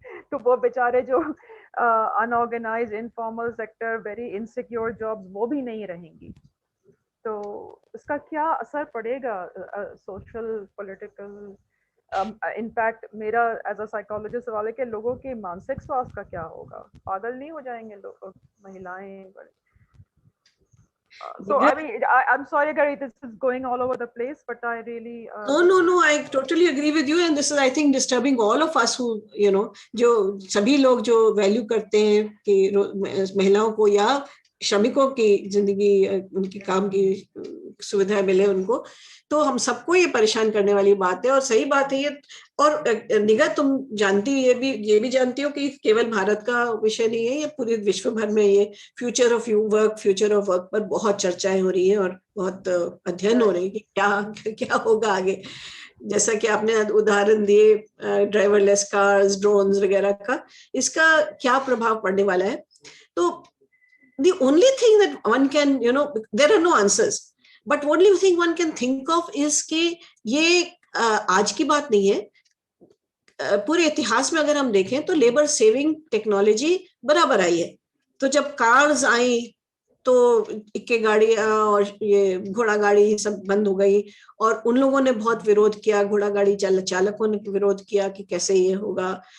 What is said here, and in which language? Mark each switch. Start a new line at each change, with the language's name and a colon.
Hindi: तो वो बेचारे जो unorganised informal sector, very insecure jobs, वो भी नहीं रहेंगी। तो इसका क्या असर पड़ेगा सोशल, पॉलिटिकल? इनफैक्ट मेरा एज अ साइकोलॉजिस्ट सवाल है कि लोगों के मानसिक स्वास्थ्य का क्या होगा? पागल नहीं हो जाएंगे लोग, महिलाएं?
English: So I mean, I'm sorry, Gary, this is going all over the place, but I really No, I totally agree with you, and this is, I think, disturbing all of us who,
Hindi: जो सभी लोग जो value करते हैं कि महिलाओं को या श्रमिकों की जिंदगी, उनकी काम की सुविधा मिले उनको, तो हम सबको ये परेशान करने वाली बात है। और सही बात है ये। और निगत, तुम जानती, ये भी जानती हो कि केवल भारत का विषय नहीं है, ये पूरे विश्व भर में ये फ्यूचर ऑफ वर्क पर बहुत चर्चाएं हो रही है और बहुत अध्ययन हो रही है कि क्या होगा आगे। जैसा कि आपने उदाहरण दिए ड्राइवरलेस कार्स, ड्रोन्स वगैरह का, इसका क्या प्रभाव पड़ने वाला है।
English: तो the only thing that one can, there are no answers, but only thing one can think of is
Hindi: कि ये आज की बात नहीं है। पूरे इतिहास में अगर हम देखें तो लेबर सेविंग टेक्नोलॉजी बराबर आई है। तो जब कार्स आई तो इक्के गाड़ियां और ये घोड़ा गाड़ी सब बंद हो गई, और उन लोगों ने बहुत विरोध किया, घोड़ा गाड़ी चालकों ने विरोध किया कि कैसे ये होगा।